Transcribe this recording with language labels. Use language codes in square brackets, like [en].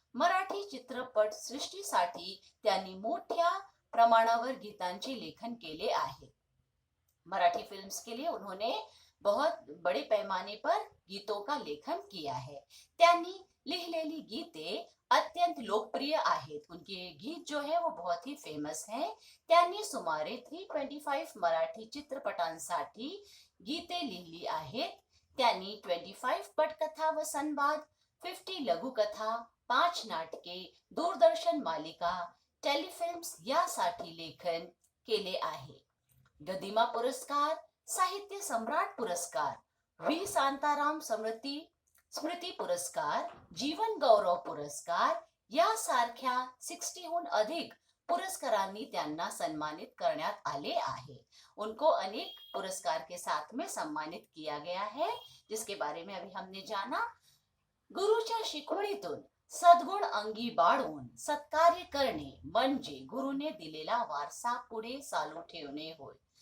[mr] मराठी चित्रपट सृष्टीसाठी त्यांनी मोठ्या प्रमाणावर गीतांचे लेखन केले आहे. [hi] मराठी फिल्म्स के लिए उन्होंने बहुत बड़े पैमाने पर गीतों का लेखन किया है. [mr] त्यांनी लिहिलेली गीते अत्यंत लोकप्रिय आहेत. [hi] उनके गीत जो है वो बहुत ही फेमस हैं. [mr] त्यांनी सुमारे 325 मराठी चित्रपटांसाठी गीते लिहिली आहेत. त्यांनी 25 पटकथा व संवाद, 50 लघुकथा, 5 नाटके, दूरदर्शन मालिका, टेलिफिल्म्स यासाठी लेखन केले आहे. गदिमा पुरस्कार, साहित्य सम्राट पुरस्कार, व्ही शांताराम स्मृती पुरस्कार, जीवन गौरव पुरस्कार यासारख्या 60हून अधिक पुरस्कारांनी त्यांना सन्मानित करण्यात आले आहे. [hi] उनको अनेक पुरस्कार के साथ में सम्मानित किया गया है, जिसके बारे में अभी हमने जाना. [mr] गुरुच्या शिकवणीतून सद्गुण अंगी बाळगून सत्कार्य करणे म्हणजे गुरुने दिलेला वारसा पुढे चालू ठेवणे होय.